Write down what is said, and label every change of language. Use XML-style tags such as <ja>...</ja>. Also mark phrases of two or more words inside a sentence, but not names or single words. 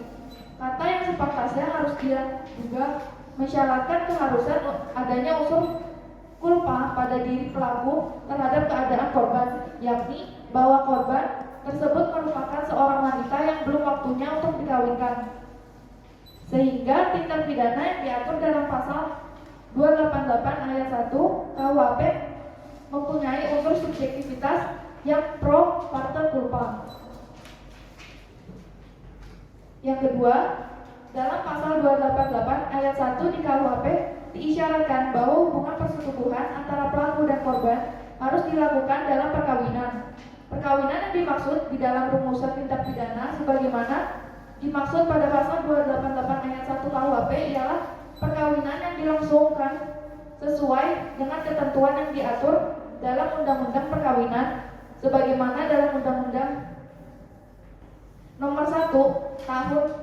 <id>Kata yang sepantasnya harus dia juga mensyaratkan keharusan adanya unsur kulpa pada diri pelaku terhadap keadaan korban, yakni bahwa korban tersebut merupakan seorang wanita yang belum waktunya untuk dikawinkan. Sehingga tindak pidana yang diatur dalam pasal 288 ayat 1 KUHP mempunyai unsur subjektivitas yang</id> <la>pro parte culpa.</la> <id>Yang kedua, dalam pasal 288 ayat 1 di KUHP diisyaratkan bahwa hubungan persetubuhan antara pelaku dan korban harus dilakukan dalam perkawinan. Perkawinan yang dimaksud di dalam rumusan tindak pidana sebagaimana dimaksud pada pasal 288 ayat 1 KUHP ialah perkawinan yang dilangsungkan sesuai dengan ketentuan yang diatur dalam Undang-Undang Perkawinan sebagaimana dalam Undang-Undang Nomor 1 Tahun</id>